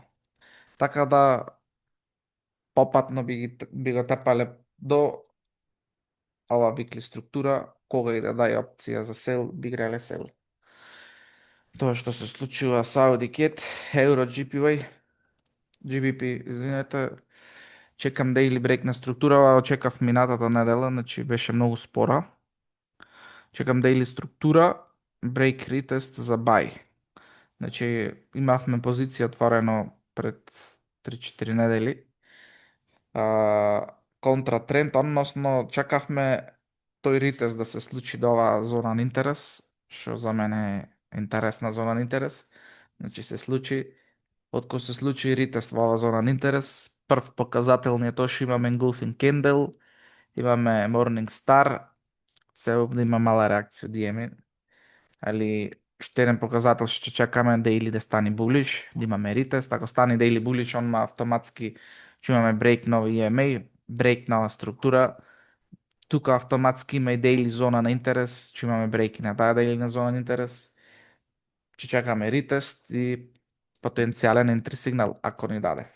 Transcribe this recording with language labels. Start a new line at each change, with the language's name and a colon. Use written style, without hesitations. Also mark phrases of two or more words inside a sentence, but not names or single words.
Macedonian: Така да попатно би го тепале до ова викли структура, кога и да дај опција за сел, би греле сел. Тоа што се случува со Audi Cat, Euro GPY, GBP, извинете, чекам
English: daily break
Macedonian: на структура, очекав минатата недела, значи беше многу спора. Чекам daily структура,
English: break retest за buy.
Macedonian: Значи имавме позиција отворено пред 3-4 недели. Контратренд, односно чекавме тој ритест да се случи до оваа зона на интерес, што за мене е интересна зона на интерес. Значи се случи, откако се случи ритест во оваа зона на интерес, прв показател ни е тоа што имаме
English: engulfing candle,
Macedonian: имаме Morning Star, се овде има мала реакција од EMA, али уште еден показател што ќе чекаме daily да стани булиш, да имаме ритест, ако стане
English: daily bullish,
Macedonian: онма автоматски ќе имаме брейк на EMA, брейк нова структура, тука автоматски има и daily зона на интерес, ќе имаме брейк на таа daily на зона на интерес, ќе чекаме ритест и потенцијален
English: entry signal
Macedonian: ако ни даде.